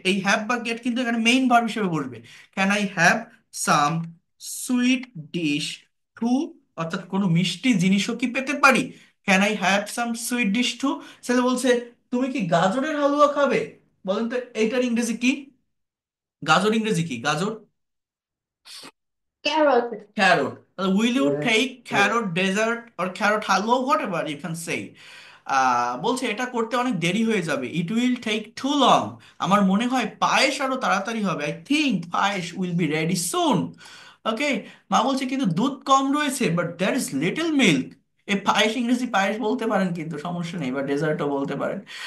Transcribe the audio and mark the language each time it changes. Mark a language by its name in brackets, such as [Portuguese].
[Bangla] এই হ্যাভ বা গেট কিন্তু এখানে মেইন ভার্ব হিসেবে বসবে। [English] can I have some sweet dish too, [Bangla] অর্থাৎ কোনো মিষ্টি জিনিসও কি পেতে পারি। [English] Can I have some sweet dish too. [Bangla] ছেলে বলছে তুমি কি গাজরের হালুয়া খাবে। বলেন তো এইটার ইংরেজি কি, গাজর ইংরেজি কি, গাজর? [English] Carrot. Carrot. Will you take carrot dessert or carrot halwa, whatever you can say? [Bangla] বলছে এটা করতে অনেক দেরি হয়ে যাবে, [English] It will take too long. [Bangla] আমার মনে হয় পায়েস আরো তাড়াতাড়ি হবে, [English] I think payesh will be ready soon. [Bangla] ওকে। মা বলছে কিন্তু দুধ কম রয়েছে, [English] But there is little milk. [Bangla] এই পায়েস ইংরেজি পায়েস বলতে পারেন কিন্তু সমস্যা নেই, বা ডেজার্টও বলতে পারেন।